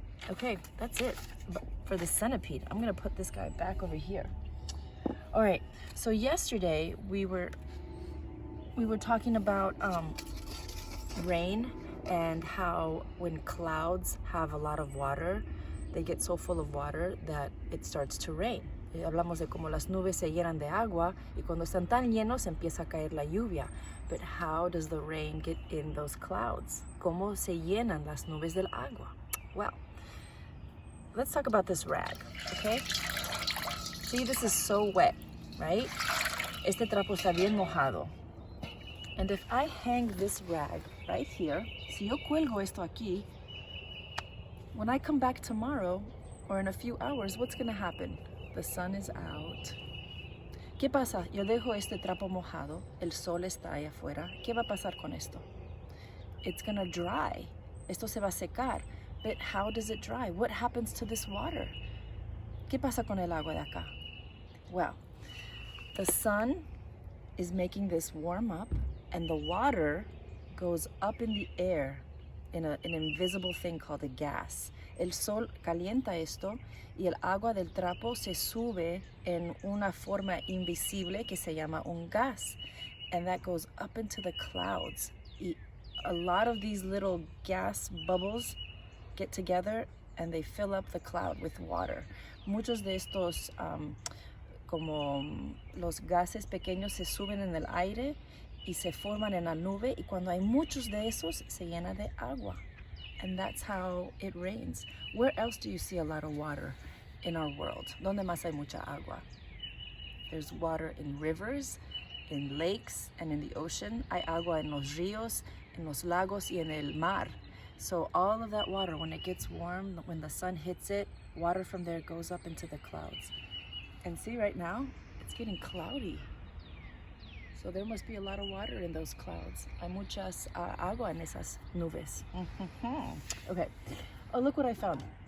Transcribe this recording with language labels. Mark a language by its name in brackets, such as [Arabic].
[English] Okay, that's it for the centipede. I'm gonna put this guy back over here. All right, so yesterday we were talking about rain and how when clouds have a lot of water, they get so full of water that it starts to rain. [Spanish] Hablamos de cómo las nubes se llenan de agua y cuando están tan llenos empieza a caer la lluvia. [English] But how does the rain get in those clouds? [Spanish] ¿Cómo se llenan las nubes del agua? [English] Well, let's talk about this rag, okay? See, this is so wet, right? [Spanish] Este trapo está bien mojado. [English] And if I hang this rag right here, [Spanish] si yo cuelgo esto aquí, [English] when I come back tomorrow or in a few hours, what's gonna happen? The sun is out. [Spanish] ¿Qué pasa? Yo dejo este trapo mojado, el sol está ahí afuera. ¿Qué va a pasar con esto? [English] It's gonna dry. [Spanish] Esto se va a secar. [English] But how does it dry? What happens to this water? [Spanish] ¿Qué pasa con el agua de acá? [English] Well, the sun is making this warm up and the water goes up in the air in an invisible thing called a gas. [Spanish] El sol calienta esto y el agua del trapo se sube en una forma invisible que se llama un gas. [English] And that goes up into the clouds. Y a lot of these little gas bubbles get together and they fill up the cloud with water. [Spanish] Muchos de estos como los gases pequeños se suben en el aire y se forman en la nube y cuando hay muchos de esos se llena de agua. [English] And that's how it rains. Where else do you see a lot of water in our world? [Spanish] ¿Dónde más hay mucha agua? [English] There's water in rivers, in lakes, and in the ocean. [Spanish] Hay agua en los ríos, en los lagos, y en el mar. [English] So all of that water, when it gets warm, when the sun hits it, water from there goes up into the clouds. And see, right now, it's getting cloudy. So there must be a lot of water in those clouds. [Spanish] Hay muchas agua en esas nubes. [English] Okay. Oh, look what I found.